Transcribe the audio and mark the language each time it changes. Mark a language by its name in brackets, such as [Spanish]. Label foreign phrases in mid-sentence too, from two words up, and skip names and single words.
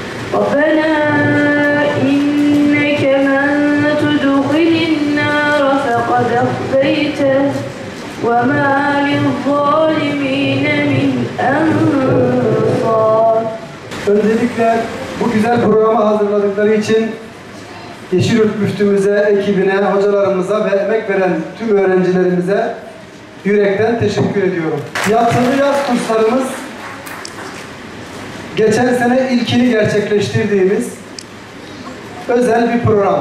[Arabic] ربنا إنك من تدخل النار فقد أخزيته وما للظالمين من أنصار. [Turkish] Öncelikle bu güzel programı hazırladıkları için Yeşilyurt Müftümüze, ekibine, hocalarımıza ve emek veren tüm öğrencilerimize yürekten teşekkür ediyorum. Yatılı yaz kurslarımız geçen sene ilkini gerçekleştirdiğimiz özel bir program.